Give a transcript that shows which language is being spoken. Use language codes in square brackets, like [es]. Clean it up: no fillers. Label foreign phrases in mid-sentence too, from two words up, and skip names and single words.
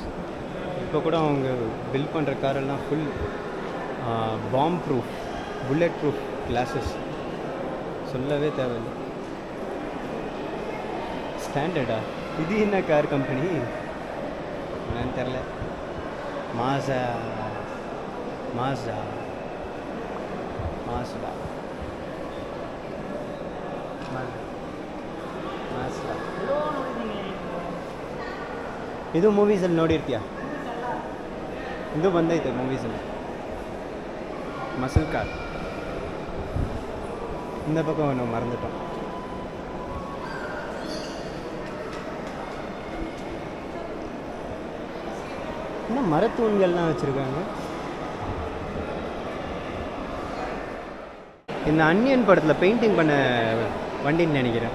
[ta] இப்போ கூட அவங்க பில்ட் பண்ணுற காரெல்லாம் [en] full bomb proof, bullet proof glasses. [ta] சொல்லவே தேவையில்லை. ஸ்டாண்டர்டா? இது என்ன கார் கம்பெனி என்னன்னு தெரில. மாசா மாஸ்டா மாஸ்டா ಮಾಸ್ಟಾ. [kn] ಇದು ಮೂವೀಸಲ್ಲಿ ನೋಡಿರ್ತೀಯ? ಇದು ಬಂದೈತೆ ಮೂವೀಸಲ್ಲಿ. [en] muscle car. [ta] இந்த பக்கம் ஒன்று மறந்துட்டோம். இன்னும் மரத்தூண்கள்லாம் வச்சுருக்காங்க. இந்த அன்னியன் படத்தில் பெயிண்டிங் பண்ண வண்டின்னு நினைக்கிறேன்.